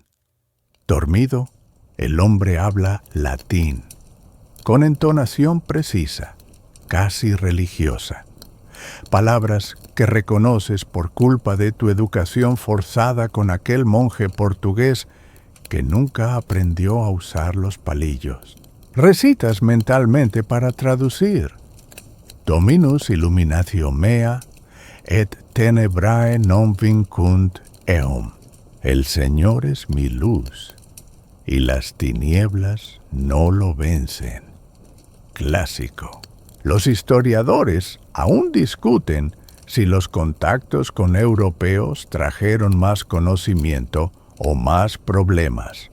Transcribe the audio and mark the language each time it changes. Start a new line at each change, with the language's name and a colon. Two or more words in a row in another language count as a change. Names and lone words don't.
Spanish: Dormido, el hombre habla latín, con entonación precisa, casi religiosa. Palabras que reconoces por culpa de tu educación forzada con aquel monje portugués que nunca aprendió a usar los palillos. Recitas mentalmente para traducir.
Latin: Dominus illuminatio mea, et tenebrae non vincunt eum.
Spanish: El Señor es mi luz, y las tinieblas no lo vencen. Clásico. Los historiadores aún discuten si los contactos con europeos trajeron más conocimiento o más problemas.